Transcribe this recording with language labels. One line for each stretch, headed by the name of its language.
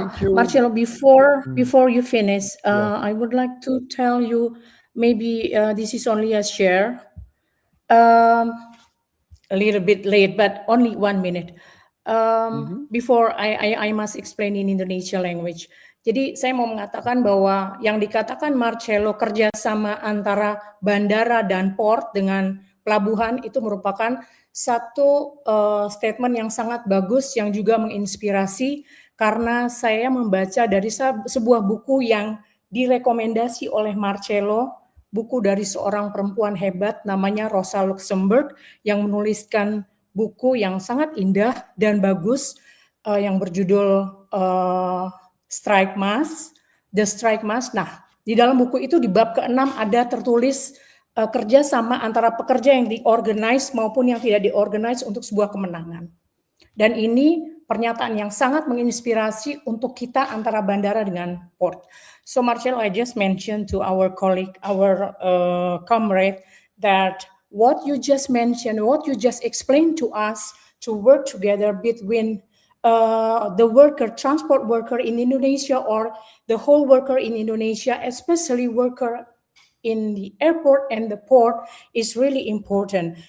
English: Marcelo, before you finish, I would like to tell you, maybe this is only a share, a little bit late, but only 1 minute. Before I must explain in Indonesia language.
Indonesian: Jadi saya mau mengatakan bahwa yang dikatakan Marcelo kerjasama antara bandara dan port dengan pelabuhan itu merupakan satu statement yang sangat bagus yang juga menginspirasi, karena saya membaca dari sebuah buku yang direkomendasi oleh Marcelo, buku dari seorang perempuan hebat namanya Rosa Luxemburg yang menuliskan buku yang sangat indah dan bagus yang berjudul Strike Mass, The Strike Mass. Nah, di dalam buku itu di bab ke-6 ada tertulis kerjasama antara pekerja yang diorganize maupun yang tidak diorganize untuk sebuah kemenangan. Dan ini pernyataan yang sangat menginspirasi untuk kita antara bandara dengan port.
English: So Marcelo, I just mentioned to our colleague, our comrade, that what you just mentioned, what you just explained to us, to work together between the worker, transport worker in Indonesia, or the whole worker in Indonesia, especially worker in the airport and the port, is really important.